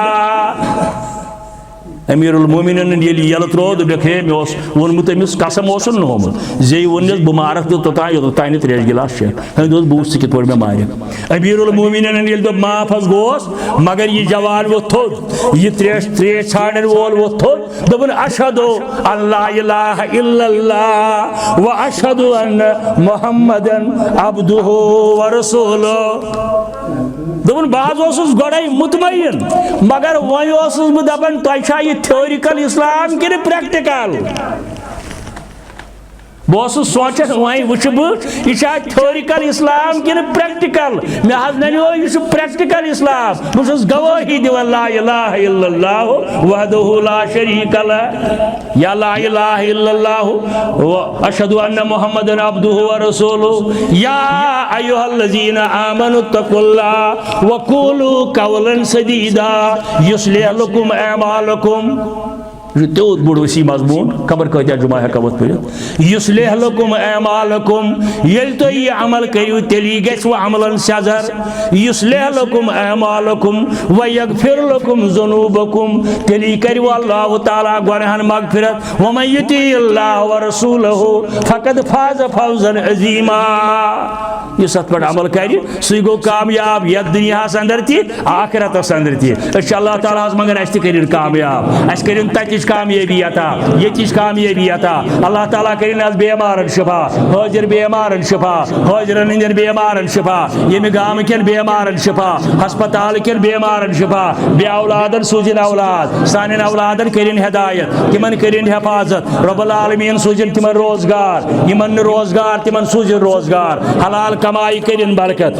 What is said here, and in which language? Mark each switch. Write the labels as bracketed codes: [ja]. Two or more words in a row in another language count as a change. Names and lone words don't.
[ks] امیر المومنین ییٚلہِ یلہٕ ترٛوو دوٚپکھ ہے مےٚ اوس ووٚنمُت أمِس قسم اوسُن نہٕ ہومُت زیٚیہِ ووٚننَس بہٕ مارکھ تہٕ توٚتانۍ یوٚتتھ تانۍ نہٕ تریش گِلاس چٮ۪کھ أمۍ دوٚپُس بہٕ وٕچھٕ ژٕ کِتھ پٲٹھۍ مےٚ مارکھ امیر المومنین ییٚلہِ دوٚپ معاف حظ گوس مگر یہِ جوان ووٚتھ تھوٚد یہِ تریش ژھانڈن وول ووٚتھ تھوٚد دوٚپُن [ar] اشہدو ان لا الہ الا اللہ و اشہدو ان محمدن عبدہ ورسولہ [ks] دوٚپُن بہٕ حظ اوسُس گۄڈَے مطمعین مگر وۄنۍ اوسُس بہٕ دپان تۄہہِ چھا یہِ تھیورِکل اسلام کِنہٕ پریکٹِکل بہٕ اوسُس سونٛچان وۄنۍ وٕچھٕ بہٕ یہِ چھا تھیورِکل اسلام کِنہٕ پریکٹِکل مےٚ حظ ننیو یہِ چھُ پریکٹِکل اسلام بہٕ چھُس گوٲہی دِوان [ar] لا الہ الا اللہ وحدہ لا شریٖک لہ یا لا الہ الا اللہ اشہدُ ان محمدن عبدہ ورسولہ یا ایُہا الذین آمنوا اتقوا اللہ وقولوا قولا سدیدا یصلح لکم اعمالکم [ks] یہ تیوت بوڑ وسیع مضمون خبر کۭتیاہ جمعہ ہیٚکو اتھ پٔرِتھ [ar] یصلح لکم اعمالکم [ks] ییٚلہِ تُہۍ یہِ عمل کٔرِو تیٚلی گژھِ وۄنۍ عملن سیٚزر [ar] یصلح لکم اعمالکم ویغفر لکم ذنوٗبکم [ks] تیٚلی کٔرِو اللہ تعالیٰ گۄنہن مغفرت [ar] ومن یطیع اللہ ورسولہ فقد فاز فوزا عظیما [ks] یُس اتھ پٮ۪ٹھ عمل کرِ سُے گوٚو کامیاب یتھ دُنیاہس اندر تہِ آخرتس اندر تہِ أسۍ چھِ اللہ تعالیٰ ہس منٛگان اسہِ تہِ کٔرِنۍ کامیاب اسہِ کٔرِنۍ تتِچ تتچ کامیابی عطا یتچ کامیابی عطا اللہ تعالیٰ کرن از بیمارن شفا حاضر بیمارن شفا حاضرن ہندین بیمارن شفا یم گام کن بیمارن شفا ہسپتال کن بیمارن شفا بے اولادن سوزن اولاد سانن اولادن کرن ہدایت تمن کرن حفاظت [ar] رب العالمین [ks] سوزن تمن روزگار یمن روزگار تمن سوزن روزگار حلال کمائی کرن برکت